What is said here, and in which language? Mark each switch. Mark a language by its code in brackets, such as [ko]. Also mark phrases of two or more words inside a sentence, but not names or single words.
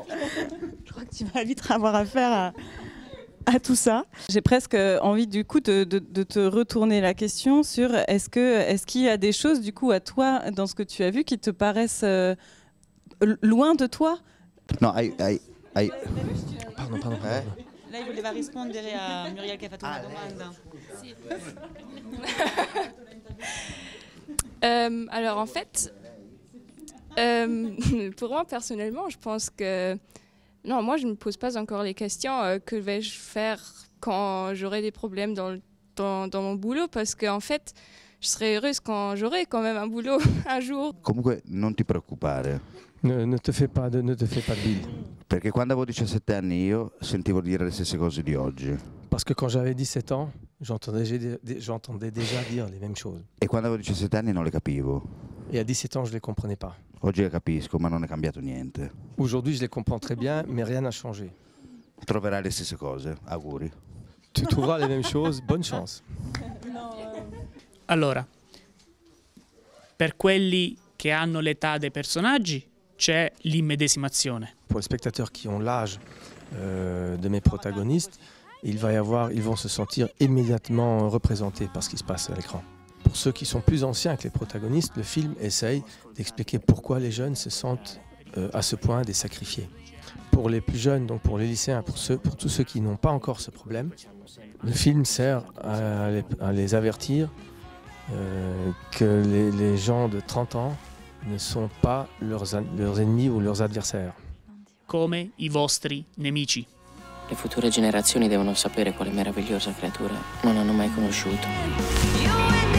[fr] Je crois que tu vas vite avoir affaire à tout ça. J'ai presque envie du coup de te retourner la question sur est-ce qu'il y a des choses du coup à toi dans ce que tu as vu qui te paraissent loin de toi? No, Pardon. [it] Lei voleva rispondere a Muriel che ha fatto una domanda. Sì. [fr] Alors en fait, pour moi personnellement, je pense que non, moi je ne me pose pas encore les questions que vais-je faire quand j'aurai des problèmes dans mon boulot, parce qu'en fait, je serai heureuse quand j'aurai quand même un boulot un jour. [it] Comunque non ti preoccupare. [fr] Ne te fais pas de bile. [it] Perché quando avevo 17 anni io sentivo dire le stesse cose di oggi. [fr] Parce que quand j'avais 17 ans, j'entendais déjà dire les mêmes choses. [it] E quando avevo 17 anni non le capivo. [fr] Et à 17 ans, je ne les comprenais pas. [it] Oggi le capisco, ma non è cambiato niente. [fr] Aujourd'hui, je les comprends très bien, mais rien n'a changé. [it] Troverai le stesse cose, auguri. [fr] Tu trouveras les mêmes choses, bonne chance. [it] Allora, per quelli che hanno l'età dei personaggi c'è l'immedesimazione. [fr] Pour les spectateurs qui ont l'âge de mes protagonistes, ils vont se sentir immédiatement représentés par ce qui se passe à l'écran. Pour ceux qui sont plus anciens que les protagonistes, le film essaye d'expliquer pourquoi les jeunes se sentent à ce point des sacrifiés. Pour les plus jeunes, donc pour les lycéens, pour tous ceux qui n'ont pas encore ce problème, le film sert à les avertir que les gens de 30 ans ne sont pas leurs ennemis ou leurs adversaires. [it] Come i vostri nemici. Le future generazioni devono sapere quale meravigliosa creatura non hanno mai conosciuto.